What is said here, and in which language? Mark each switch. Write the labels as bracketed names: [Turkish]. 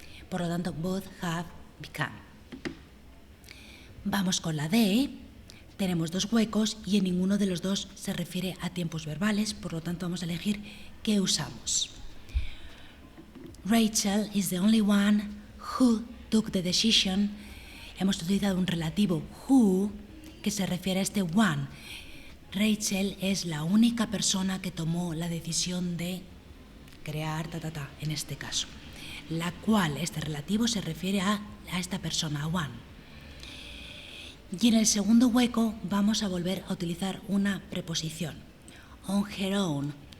[Spanish] Por lo tanto, [English] would have become. [Spanish] Vamos con la D. Tenemos dos huecos y en ninguno de los dos se refiere a tiempos verbales, por lo tanto vamos a elegir qué usamos. [English] Rachel is the only one who took the decision. [Spanish] Hemos utilizado un relativo who que se refiere a este one. Rachel es la única persona que tomó la decisión de crear en este caso, la cual este relativo se refiere a esta persona, a one. Y en el segundo hueco vamos a volver a utilizar una preposición, [English] on her own.